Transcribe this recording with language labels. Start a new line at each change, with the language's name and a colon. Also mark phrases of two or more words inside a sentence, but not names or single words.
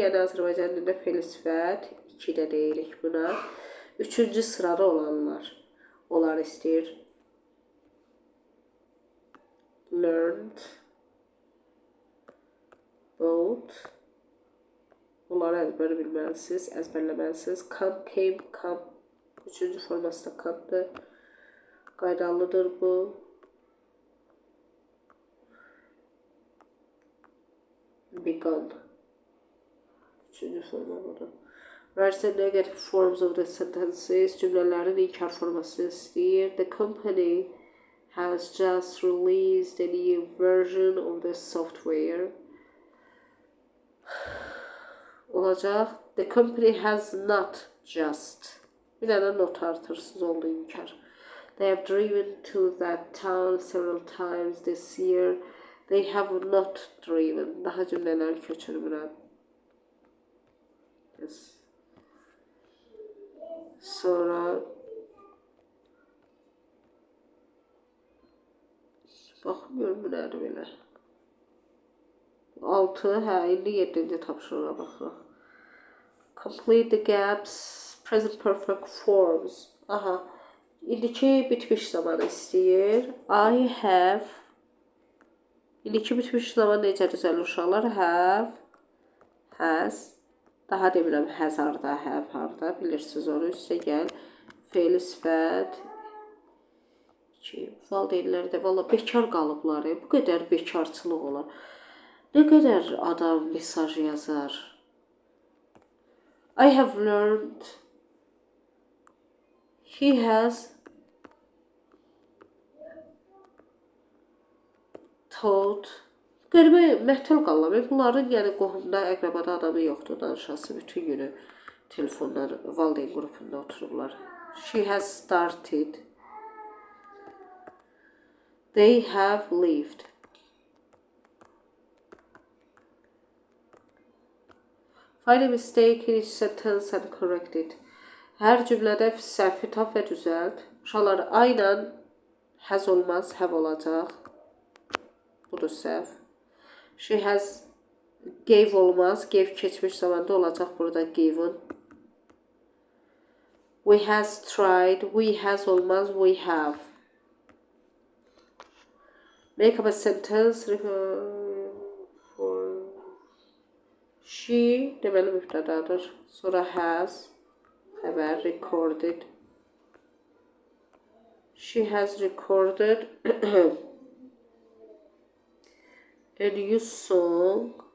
Azerbaijani: Yəni Azərbaycan dilində fe'l sifət 2-də deyirik buna. 3-cü sırada olanlar. Onlar istəyir.
English: Learned. Bought.
Azerbaijani: Bunları əzbərləməlisiniz.
English: Come, came, come.
Azerbaijani: 3-cü forması da come'dır. Qaydalıdır bu. Begun. 3-cü forma budur.
English: Write the negative forms of the sentences.
Azerbaijani: Cümlələrin inkar formasını istəyir.
English: The company has just released a new version of the software.
Azerbaijani: Olacaq.
English: The company has not just.
Azerbaijani: Bir dənə not artırsız oldu inkar.
English: They have driven to that town several times this year. They have not driven.
Azerbaijani: Daha cümlələri köçürmürəm.
English: Yes.
Azerbaijani: Sonra baxmıyorum bu nədir belə. 6, indi 7-ci tapşırığa baxırıq.
English: Complete the gaps, present perfect forms.
Azerbaijani: İndiki bitmiş zamanı istəyir.
English: I have.
Azerbaijani: İndiki bitmiş zaman necə düzəlir uşaqlar?
English: Have, has.
Azerbaijani: Daha demirəm has harda, have harda. Bilirsiniz onu. Üstə gəl. Fe'l sifət. Valideynlər də valla bekar qalıblar. Bu qədər bekarçılıq olar. Nə qədər adam mesaj yazar.
English: I have learned. He has taught.
Azerbaijani: Qəribə məhdəl qalır. Bunların yəni qohumda, əqrəbada adamı yoxdur. Danışası bütün günü telefonlar, valideyn qrupunda otururlar.
English: She has started. They have lived. Find a mistake in each sentence and correct it.
Azerbaijani: Hər cümlədə səhvi tap və düzəlt. Uşaqlar ayla has olmaz, have olacaq. Budur səhv.
English: She has gave
Azerbaijani: olmaz, gave keçmiş zamanda olacaq burada given.
English: We has tried, we has olmaz, we have. Make up a sentence for she
Azerbaijani: deməli mübtədadır. Sonra has xəbər recorded.
English: She has recorded a new song.